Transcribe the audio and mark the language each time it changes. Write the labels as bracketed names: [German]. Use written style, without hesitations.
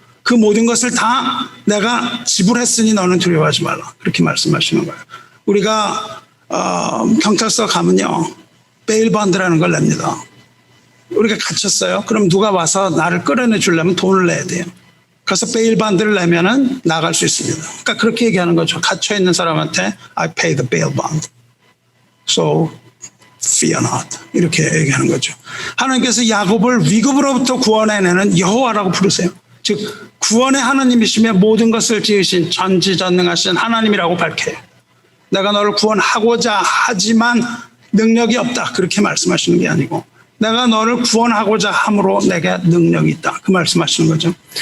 [Korean] 그 모든 것을 다 내가 지불했으니 너는 두려워하지 말라. 그렇게 말씀하시는 거예요. 우리가 경찰서 가면요, 베일 번드라는 걸 냅니다. 우리가 갇혔어요. 그럼 누가 와서 나를 끌어내 주려면 돈을 내야 돼요. 그래서 베일 번드를 내면은 나갈 수 있습니다. 그러니까 그렇게 얘기하는 거죠. 갇혀 있는 사람한테 [English] I pay the bail bond, so fear not. [Korean] 이렇게 얘기하는 거죠. 하나님께서 야곱을 위급으로부터 구원해내는 여호와라고 부르세요. 즉 구원의 하나님이시며 모든 것을 지으신 전지전능하신 하나님이라고 밝혀요. 내가 너를 구원하고자 하지만 능력이 없다. 그렇게 말씀하시는 게 아니고 내가 너를 구원하고자 함으로 내게 능력이 있다. 그 말씀하시는 거죠.